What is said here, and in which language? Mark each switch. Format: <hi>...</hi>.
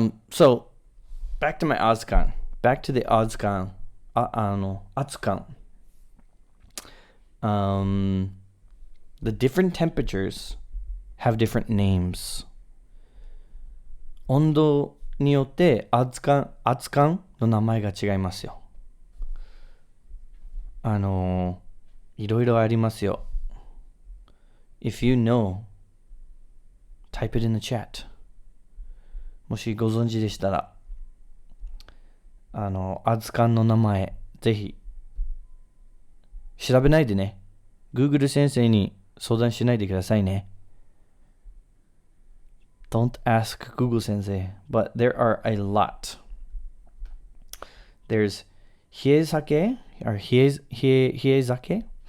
<en>So, back to my Atsukan. Back to the Atsukan. Atsukan. The different temperatures have different names.</en> <ja>温度によって熱燗の名前が違いますよ。いろいろありますよ。</ja> <en>If you know, type it in the chat.</en> <ja>もしご存知でしたら、熱燗の名前、ぜひ調べないでね。 Google 先生に相談しないでくださいね。</ja> <en>Don't ask Google sensei, but there are a lot. There's hiezake or hiezake.</en>